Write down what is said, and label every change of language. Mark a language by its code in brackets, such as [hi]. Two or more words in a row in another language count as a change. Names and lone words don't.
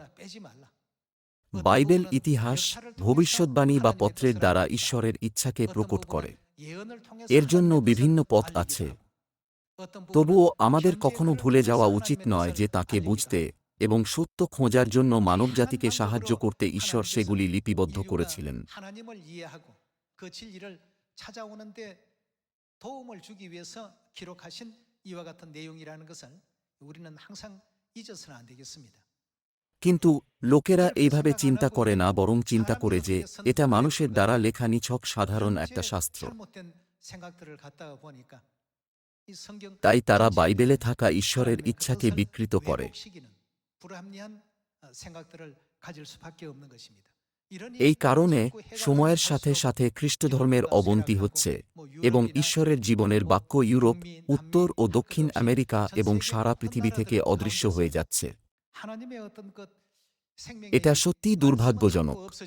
[bn] বাইবেল ইতিহাস, ভবিষ্যদ্বাণী বা পত্রের দ্বারা ঈশ্বরের ইচ্ছাকে প্রকট করে। এর জন্য বিভিন্ন পথ আছে। তবুও আমাদের কখনো ভুলে যাওয়া উচিত নয় যে তাকে বুঝতে এবং সত্য খোঁজার জন্য মানবজাতিকে সাহায্য করতে ঈশ্বর সেগুলি লিপিবদ্ধ করেছিলেন। [ko] 도움을 주기 위해서 기록하신 이와 같은 내용이라는 것을 우리는 항상 잊어서는 안 되겠습니다. [bn] কিন্তু লোকেরা এইভাবে চিন্তা করে না, বরং চিন্তা করে যে এটা মানুষের দ্বারা লেখা নিছক সাধারণ একটা শাস্ত্র। [ko] 잘못된 생각들을 갖다가 보니까 이 성경 [bn] তাই তারা বাইবেলে থাকা ঈশ্বরের ইচ্ছাকে বিকৃত করে। [ko] 왜곡시키는 불합리한 생각들을 가질 수밖에 없는 것입니다. [bn] এই কারণে সময়ের সাথে সাথে খ্রিস্টধর্মের অবনতি হচ্ছে এবং ঈশ্বরের জীবনের বাক্য ইউরোপ, উত্তর ও দক্ষিণ আমেরিকা এবং সারা পৃথিবী থেকে অদৃশ্য হয়ে যাচ্ছে। এটা সত্যিই দুর্ভাগ্যজনক।